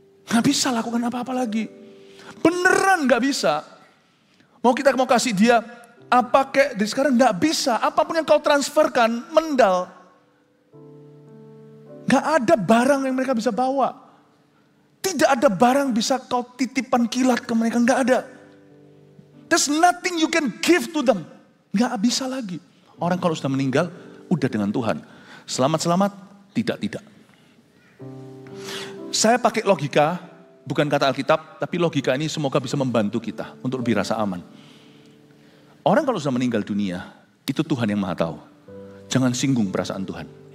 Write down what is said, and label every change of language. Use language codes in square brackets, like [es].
[id] Gak bisa lakukan apa-apa lagi. Beneran gak bisa. Mau kita mau kasih dia apa kayak dari sekarang gak bisa. Apapun yang kau transferkan, mendal. Gak ada barang yang mereka bisa bawa. Tidak ada barang bisa kau titipan kilat ke mereka, gak ada. [en] There's nothing you can give to them. [id] Gak bisa lagi. Orang kalau sudah meninggal, udah dengan Tuhan. Selamat-selamat, tidak. Saya pakai logika, bukan kata Alkitab, tapi logika ini semoga bisa membantu kita untuk lebih rasa aman. Orang kalau sudah meninggal dunia, itu Tuhan yang Maha Tahu. Jangan singgung perasaan Tuhan.